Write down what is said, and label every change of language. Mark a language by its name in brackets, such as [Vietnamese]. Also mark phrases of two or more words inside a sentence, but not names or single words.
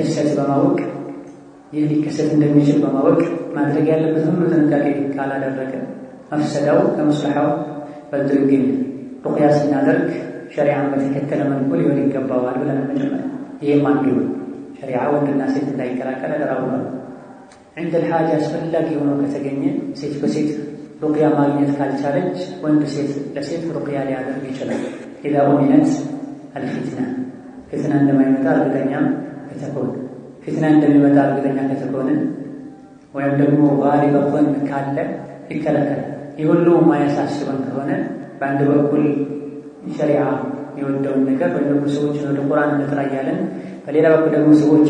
[Amharic] ሊከሰት እንደሚችል በማወቅ ማድረግ ያለበት ሁሉ ጥንቃቄ ካላደረገ መፍሰዳው ከመስለሓው በልጦ ይገኛል። ሩቅያ ስናደርግ ሸሪዓን በተከተለ መልኩ ሊሆን ይገባዋል ብለን መጀመሪያ ይህም አንዱ ሸሪዓ ወንድና ሴት እንዳይቀላቀል አደራውሏል። [Arabic] عند الحاجة [Amharic] አስፈላጊ ሆኖ ከተገኘ ሴት በሴት ሩቅያ ማግኘት ካልቻለች ወንድ ሴት ለሴት ሩቅያ ሊያደርግ ይችላል። [Arabic] إذا أمنت [Amharic] الفتنة ፊትና እንደማይመጣ እርግጠኛ ከተኮነ ፊትና እንደሚመጣ እርግጠኛ ከተኮነ ወይም ደግሞ [Arabic] غالب ظن [Amharic] ካለ ይከለከላል። ይህ ሁሉ ማያሳስበን ከሆነ በአንድ በኩል ሸሪዓ የወደውን ነገር ወይም ደግሞ ሰዎችን ወደ ቁርአን እንጥራ እያለን በሌላ በኩል ደግሞ ሰዎችን